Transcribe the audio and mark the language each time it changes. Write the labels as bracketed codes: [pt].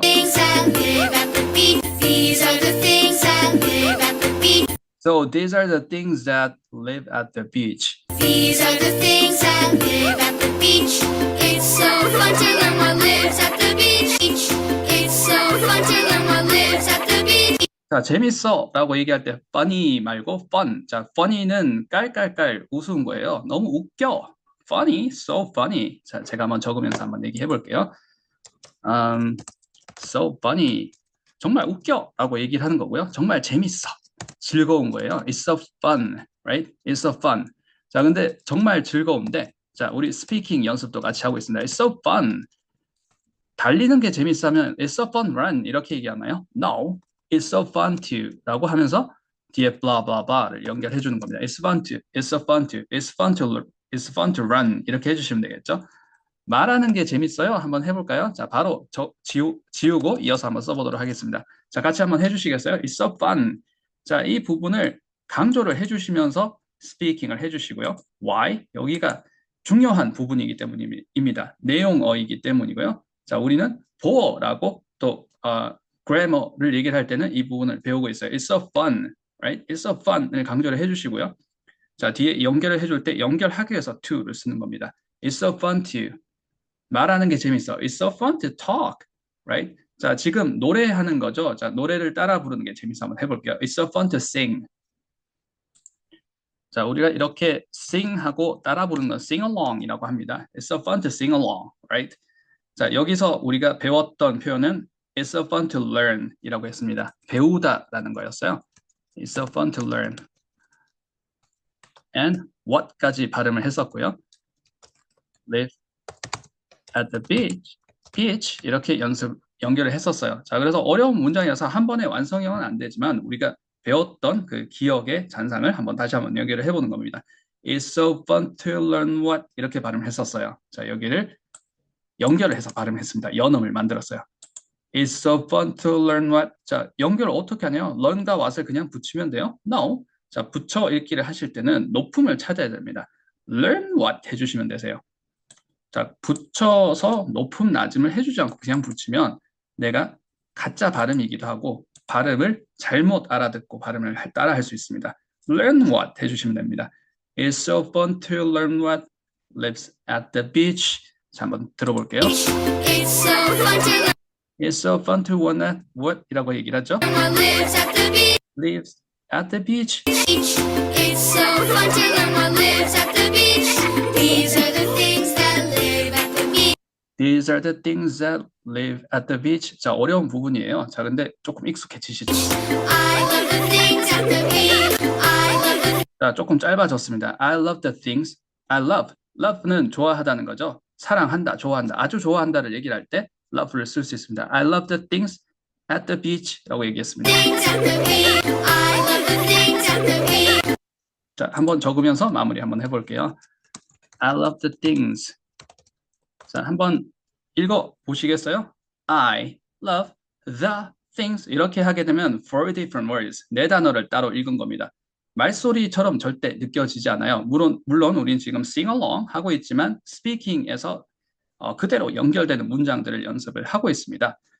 [en] Things that live at the beach. These are the things that live at the beach. So, these are the things that live at the beach. These are the things that live at the beach. It's so fun to learn what lives at the beach. It's so fun to learn what lives at the beach. [ko] 자, 재밌어 라고 얘기할 때 funny 말고 fun. 자, funny는 깔깔깔 웃은 거예요. 너무 웃겨. [en] funny, so funny. [ko] 자, 제가 한번 적으면서 한번 얘기해 볼게요. [en] So funny. [ko] 정말 웃겨 라고 얘기를 하는 거고요. 정말 재밌어. 즐거운 거예요. [en] It's so fun, right? It's so fun. [ko] 자, 근데 정말 즐거운데, 자, 우리 스피킹 연습도 같이 하고 있습니다. [en] It's so fun. [ko] 달리는 게 재밌으면 [en] It's so fun run [ko] 이렇게 얘기하나요? No. [en] It's so fun to [ko] 라고 하면서 뒤에 blah blah blah를 연결해 주는 겁니다. [en] It's fun to, it's so fun to, it's fun to, it's fun to run [ko] 이렇게 해주시면 되겠죠. 말하는 게 재밌어요. 한번 해볼까요? 자, 바로 지우고 이어서 한번 써보도록 하겠습니다. 자, 같이 한번 해주시겠어요? [en] It's so fun. [ko] 자, 이 부분을 강조를 해주시면서 스피킹을 해주시고요. [en] Why? [ko] 여기가 중요한 부분이기 때문입니다. 내용어이기 때문이고요. 자, 우리는 보어라고 또 grammar를 얘기를 할 때는 이 부분을 배우고 있어요. [en] It's so fun, right? It's so fun [ko] 을 강조를 해주시고요. 자, 뒤에 연결을 해줄 때 연결하기 위해서 to를 쓰는 겁니다. [en] It's so fun to. [ko] 말하는 게 재밌어. [en] It's so fun to talk, right? [ko] 자, 지금 노래하는 거죠. 자, 노래를 따라 부르는 게 재밌어. 한번 해볼게요. [en] It's so fun to sing. [ko] 자, 우리가 이렇게 sing하고 따라 부르는 건 sing along이라고 합니다. [en] It's so fun to sing along, right? [ko] 자, 여기서 우리가 배웠던 표현은 [en] It's so fun to learn [ko] 이라고 했습니다. 배우다라는 거였어요. [en] It's so fun to learn. [ko] And what까지 발음을 했었고요. [en] Live at the beach [ko] 이렇게 연결을 했었어요. 자, 그래서 어려운 문장이라서 한 번에 완성형은 안 되지만 우리가 배웠던 그 기억의 잔상을 다시 한번 연결을 해보는 겁니다. [en] It's so fun to learn what [ko] 이렇게 발음을 했었어요. 자, 여기를 연결을 해서 발음했습니다. 연음을 만들었어요. [en] It's so fun to learn what. [ko] 자, 연결을 어떻게 하냐요? learn과 what을 그냥 붙이면 돼요? [en] No. [ko] 자, 붙여 읽기를 하실 때는 높음을 찾아야 됩니다. [en] learn what [ko] 해주시면 되세요. 자, 붙여서 높음 낮음을 해주지 않고 그냥 붙이면 내가 가짜 발음이기도 하고 발음을 잘못 알아듣고 발음을 따라 할 수 있습니다. [en] learn what [ko] 해주시면 됩니다. [en] It's so fun to learn what lives at the beach. [ko] 자, 한번 들어볼게요. [en] It's so fun to learn It's so fun to learn what이라고 얘기를 하죠. what lives at the beach. Lives at the beach. It's so fun to learn what lives at the beach. These are the things that live at the beach. These are the things that live at the beach. [ko] 자, 어려운 부분이에요. 자, 근데 조금 익숙해지시죠? [en] I love the things at the beach. I love the [ko] 자, 조금 짧아졌습니다. [en] I love the things. I love. [ko] love는 좋아하다는 거죠. 사랑한다, 좋아한다, 아주 좋아한다를 얘기를 할 때 love를 쓸 수 있습니다. [en] I love the things at the beach라고 얘기했습니다. things at the beach. I love the things at the beach. [ko] 자, 한번 적으면서 마무리 한번 해볼게요. [en] I love the things. [ko] 자, 한번 읽어 보시겠어요? [en] I love the things. [ko] 이렇게 하게 되면 [en] four different words. [ko] 네 단어를 따로 읽은 겁니다. 말소리처럼 절대 느껴지지 않아요. 물론 우린 지금 sing along 하고 있지만 speaking에서 그대로 연결되는 문장들을 연습을 하고 있습니다.